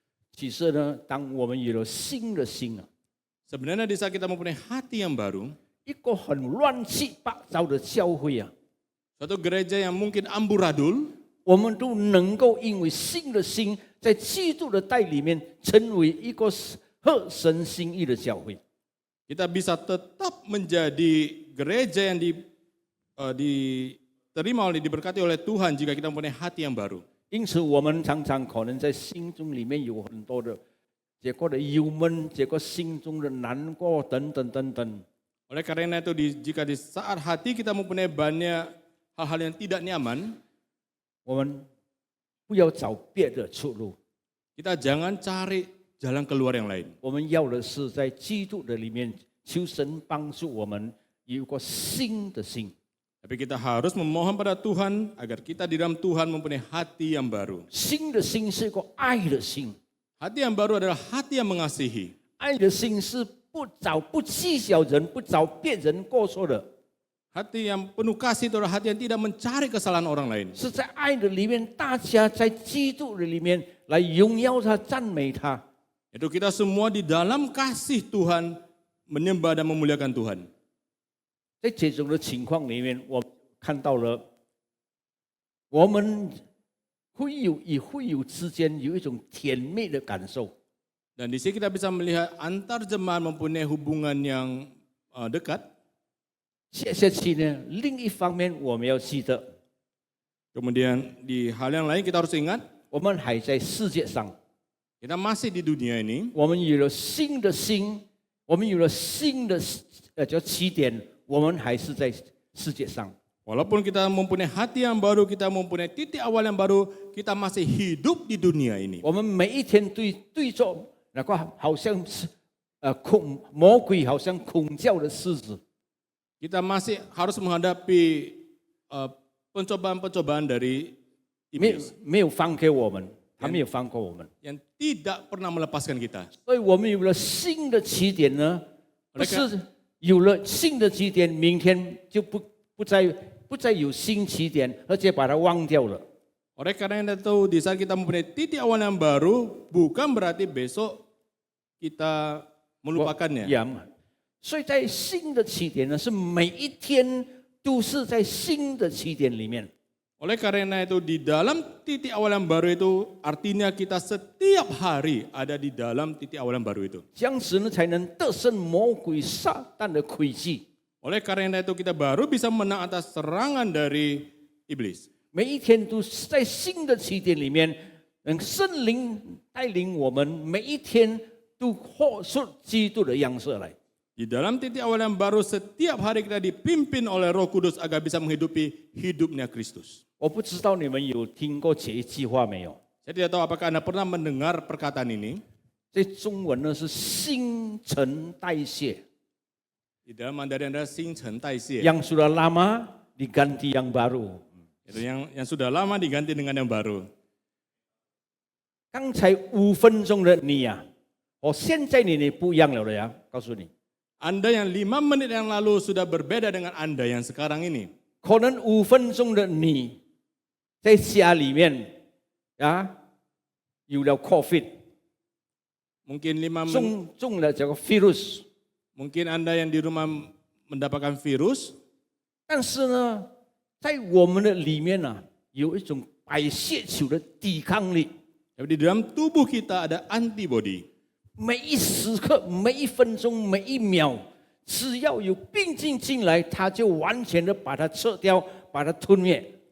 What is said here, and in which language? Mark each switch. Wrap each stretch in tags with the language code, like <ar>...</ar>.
<zh>其实呢，当我们有了新的心啊，</zh> <id>sebenarnya di saat kita mempunyai hati yang baru,</id> <zh>一个很乱七八糟的教会啊，</zh> <id>suatu gereja yang mungkin amburadul,</id> <zh>我们都能够因为新的心，在基督的带里面，成为一个合神心意的教会。</zh> <id>kita bisa tetap menjadi gereja yang diterima diberkati oleh Tuhan jika kita mempunyai hati yang baru.</id> <zh>因此，我们常常可能在心中里面有很多的这个的忧闷，这个心中的难过等等等等。</zh> <id>Oleh karena itu jika di saat hati kita mempunyai banyak hal-hal yang tidak nyaman,</id> <zh>我们不要找别的出路，</zh> <id>kita jangan cari jalan keluar yang lain.</id> <zh>我们要的是在基督的里面，求神帮助我们有一个新的心。</zh> <id>Tapi kita harus memohon pada Tuhan agar kita di dalam Tuhan mempunyai hati yang baru.</id> <zh>新的心是一个爱的心，</zh> <id>Hati yang baru adalah hati yang mengasihi.</id> <zh>爱的心是不计较人，不找别人过错的，</zh> <id>Hati yang penuh kasih itu adalah hati yang tidak mencari kesalahan orang lain.</id> <zh>是在爱的里面，大家在基督的里面来荣耀他、赞美他。</zh> <id>Itu kita semua di dalam kasih Tuhan menyembah dan memuliakan Tuhan.</id> <zh>在这种的情况里面，我看到了，我们会有之间有一种甜蜜的感受。</zh> <id>Dan di sini kita bisa melihat antar jemaat mempunyai hubungan yang dekat.</id> <zh>接下去呢，另一方面我们要记得，</zh> <id>Kemudian di hal yang lain kita harus ingat,</id> <zh>我们还在世界上，</zh> <id>kita masih di dunia ini.</id> <zh>我们有了新的心，我们有了新的叫起点，我们还是在世界上。</zh> <id>Walaupun kita mempunyai hati yang baru, kita mempunyai titik awal yang baru, kita masih hidup di dunia ini.</id> <zh>我们每一天对着那个好像是魔鬼好像恐叫的狮子，</zh> <id>Kita masih harus menghadapi pencobaan-pencobaan dari iblis</id> <zh>没有放给我们，他没有放过我们，</zh> <id>yang tidak pernah melepaskan kita.</id> <zh>所以我们有了新的起点呢，不是有了新的起点，明天就不再有新起点，而且把它忘掉了。</zh> <id>Oleh karena itu di saat kita mempunyai titik awal yang baru, bukan berarti besok kita melupakannya.</id> <zh>所以在新的起点呢，是每一天都是在新的起点里面。</zh> <id>Oleh karena itu di dalam titik awal yang baru itu artinya kita setiap hari ada di dalam titik awal yang baru itu.</id> <zh>这样子呢，才能得胜魔鬼撒旦的诡计。</zh> <id>Oleh karena itu kita baru bisa menang atas serangan dari iblis.</id> <zh>每一天都是在新的起点里面，让圣灵带领我们，每一天都活出基督的样式来。</zh> <id>Di dalam titik awal yang baru setiap hari kita dipimpin oleh Roh Kudus agar bisa menghidupi hidupnya Kristus.</id> <zh>我不知道你们有听过这一句话没有？</zh> <id>Saya tidak tahu apakah Anda pernah mendengar perkataan ini.</id> <zh>在中文呢是新陈代谢，</zh> <id>Di dalam Mandarin ada</id> <zh>新陈代谢.</zh> <id>yang sudah lama diganti yang baru。 Itu yang sudah lama diganti dengan yang baru.</id> <zh>刚才5分钟的你呀，现在你不一样了呀，告诉你。</zh> <id>Anda yang 5 menit yang lalu sudah berbeda dengan Anda yang sekarang ini.</id> <zh>可能5分钟的你在家里面有了 COVID，</zh> <id>Mungkin 5 menit.</id> <zh>中了这个 virus，</zh> <id>Mungkin Anda yang di rumah mendapatkan virus.</id> <zh>但是呢，在我们的里面有一种白血球的抵抗力。</zh> <id>Tapi di dalam tubuh kita ada antibody.</id> <zh>每一时刻、每一分钟、每一秒，只要有病菌进来，它就完全的把它撤掉，把它吞灭。</zh>